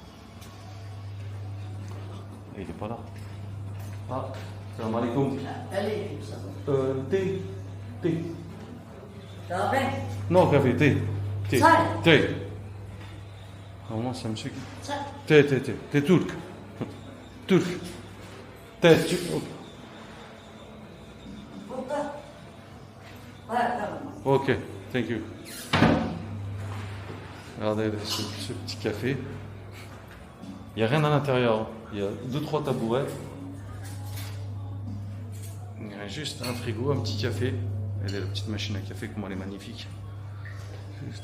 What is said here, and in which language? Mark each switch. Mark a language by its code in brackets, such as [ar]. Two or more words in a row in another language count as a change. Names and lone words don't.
[fr] Et il est pas là. Ah, [ar] salam alaikum. [fr] Thé. Thé. [tr] Kahve. [fr] Non, café, thé. Thé. [tr] Çay. [fr] Thé. Normalement, c'est un monsieur qui. [tr] Çay. [fr] Thé. Thé turc. Turc. Thé. [tr] Burada. Ayaklarım. [en] Ok, thank you. [fr] Regardez ce petit café. Il n'y a rien à l'intérieur. Il y a 2-3 tabourets. Il y a juste un frigo, un petit café. Et la petite machine à café, comment elle est magnifique. Juste.